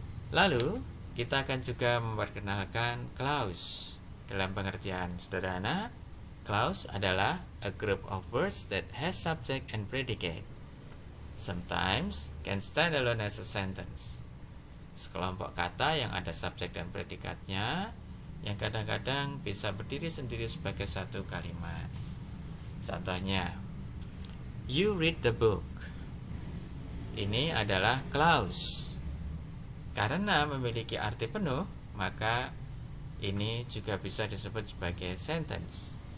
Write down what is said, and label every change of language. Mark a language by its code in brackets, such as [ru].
[id] Lalu, kita akan juga memperkenalkan clause. Dalam pengertian sederhana, [en] clause adalah a group of words that has subject and predicate. Sometimes can stand alone as a sentence. [id] Sekelompok kata yang ada subjek dan predikatnya, yang kadang-kadang bisa berdiri sendiri sebagai satu kalimat. [en] Contohnya, you read the book. [id] Ini adalah clause. Karena memiliki arti penuh, maka ini juga bisa disebut sebagai sentence.